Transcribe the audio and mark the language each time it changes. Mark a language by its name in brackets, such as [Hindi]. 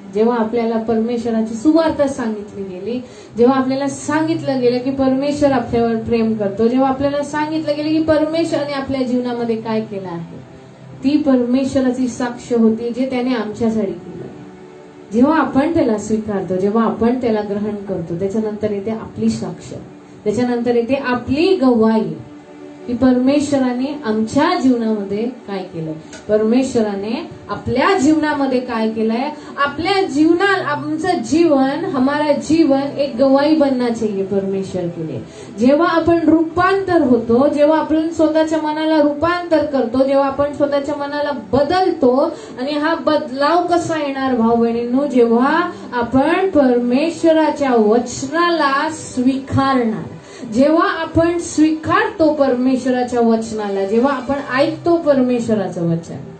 [Marathi] जेव्हा आपल्याला परमेश्वराची सुवार्ता सांगितली गेली, जेव्हा आपल्याला सांगितलं गेलं की परमेश्वर आपल्यावर प्रेम करतो, जेव्हा आपल्याला सांगितलं गेलं की परमेश्वराने आपल्या जीवनामध्ये काय केलं आहे, ती परमेश्वराची साक्ष होती जे त्याने आमच्यासाठी केलं. जेव्हा आपण त्याला स्वीकारतो, जेव्हा आपण त्याला ग्रहण करतो, त्याच्यानंतर येते आपली साक्ष, त्याच्यानंतर येते आपली गवाही की परमेश्वराने आमच्या जीवनामध्ये काय केलंय, परमेश्वराने आपल्या जीवनामध्ये काय केलंय. आपल्या जीवनात आमचं जीवन, [Hindi] हमारा जीवन एक गवाही बनना चाहिए परमेश्वर के लिए. [Marathi] जेव्हा आपण रूपांतर होतो, जेव्हा आपण स्वतःच्या मनाला रूपांतर करतो, जेव्हा आपण स्वतःच्या मनाला बदलतो, आणि हा बदलाव कसा येणार भाऊ बहिणींनो, जेव्हा आपण परमेश्वराच्या वचनाला स्वीकारणार, जेव्हा आपण स्वीकारतो परमेश्वराच्या वचनाला, जेव्हा आपण ऐकतो परमेश्वराचं वचन,